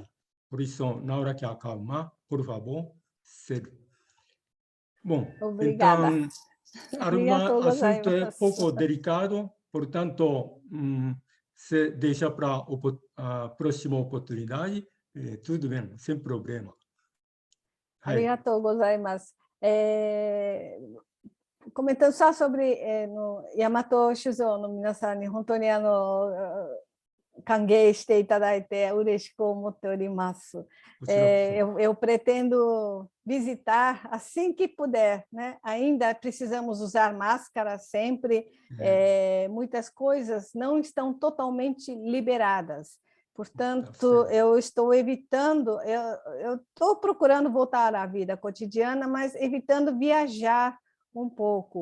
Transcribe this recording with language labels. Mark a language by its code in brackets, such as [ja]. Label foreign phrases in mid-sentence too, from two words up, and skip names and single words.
[pt] Por isso, na hora que acalmar, por favor, cedo. Bom, Obrigada. Então, o assunto é pouco delicado, portanto, se deixa para a próxima oportunidade, tudo bem, sem problema. [ja] ありがとうございます. [pt] Comentando só sobre [ja] の大和酒造の皆さんに本当に歓迎していただいて嬉しく思っております. [pt] Eu pretendo visitar assim que puder, né? Ainda precisamos usar máscara sempre, muitas coisas não estão totalmente liberadas. Portanto, eu estou evitando, eu estou procurando voltar à vida cotidiana, mas evitando viajar um pouco.